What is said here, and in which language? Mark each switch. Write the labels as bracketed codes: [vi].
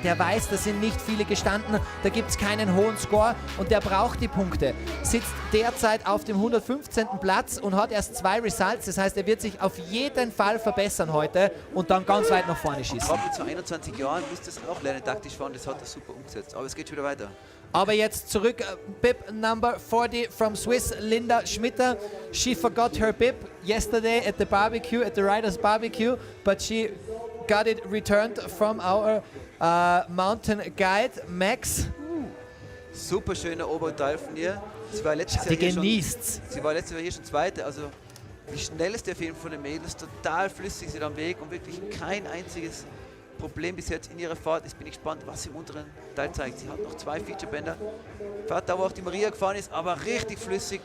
[de] Der weiß, da sind nicht viele gestanden, da gibt es keinen hohen Score und der braucht die Punkte. Sitzt derzeit auf dem 115. Platz und hat erst 2 Results, das heißt, er wird sich auf jeden Fall verbessern heute und dann ganz weit nach vorne schießen. Gerade mit so 21 Jahren müsste es auch lernen, taktisch fahren, das hat er super umgesetzt. Aber es geht schon wieder weiter. Aber jetzt zurück, [en] bib number 40 from Swiss, Linda Schmitter. She forgot her bib yesterday at the barbecue, at the riders barbecue, but she got it returned from our mountain guide, Max. [de] Super schöner Oberteil von ihr. Sie war letztes Die Jahr genießt's. Sie war letztes Jahr hier schon Zweite, also die schnellste auf jeden Fall von den Mädels, total flüssig sie am Weg und wirklich kein einziges Problem bis jetzt in ihrer Fahrt. Jetzt bin ich gespannt, was sie im unteren Teil zeigt. Sie hat noch 2 Featurebänder. Fahrt da, wo auch die Maria gefahren ist, aber richtig flüssig.